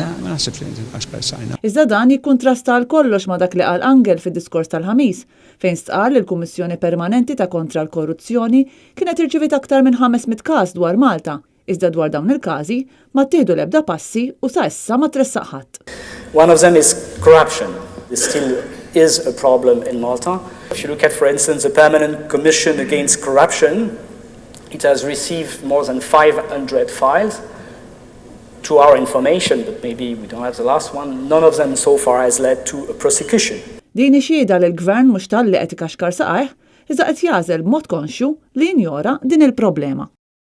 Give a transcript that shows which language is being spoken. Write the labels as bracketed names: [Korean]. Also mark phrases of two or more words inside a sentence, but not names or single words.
[Maltese] Ma naħsibx li tikaxkar saqajna. Iżda dan jikkuntrasta għal kollox ma' dak li qal Angel fid-diskors tal-ħamis, fejn stqar li l-Kummissjoni Permanenti ta' kontra l-Korruzzjoni kienet irċivit aktar minn 500 każ dwar Malta. Iżda dwar dawn il-każi ma ttieħdu l-ebda passi u sa issa ma tressaq ħadd. [English] One of them is corruption. This still is a problem in Malta. If you look at, for instance, the Permanent Commission Against Corruption, it has received more than 500 files. To our information, but maybe we don't have the last one, none of them so far has led to a prosecution. [Maltese] Din xieda li l-Gvern mhux talli qed ikaxkar saqajh, iżda qed jagħżel b'mod konxju li jinjora din il-problema.